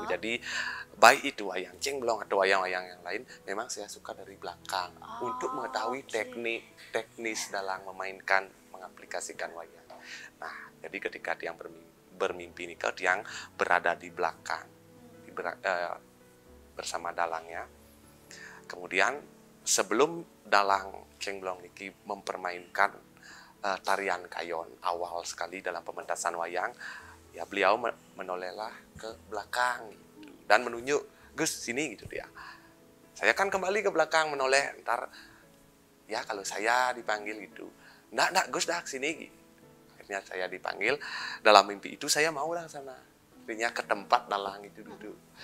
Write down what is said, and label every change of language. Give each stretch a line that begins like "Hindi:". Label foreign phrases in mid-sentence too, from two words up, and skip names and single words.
Indonesian: Jadi baik itu wayang cengblong atau wayang-wayang yang lain, memang saya suka dari belakang untuk mengetahui teknis dalam memainkan, mengaplikasikan wayang. Nah, jadi ketika Tiang bermimpi nih, Tiang berada di belakang, bersama dalangnya. Kemudian sebelum dalang cengblong niki mempermainkan tarian kayon awal sekali dalam pementasan wayang, ya beliau menolehlah ke belakang gitu, dan menunjuk, Gus sini gitu dia. Saya kan kembali ke belakang menoleh, ntar ya kalau saya dipanggil gitu, ndak Gus dah sini gitu. Akhirnya saya dipanggil, dalam mimpi itu saya maulah sana, akhirnya ke tempat dalang itu duduk.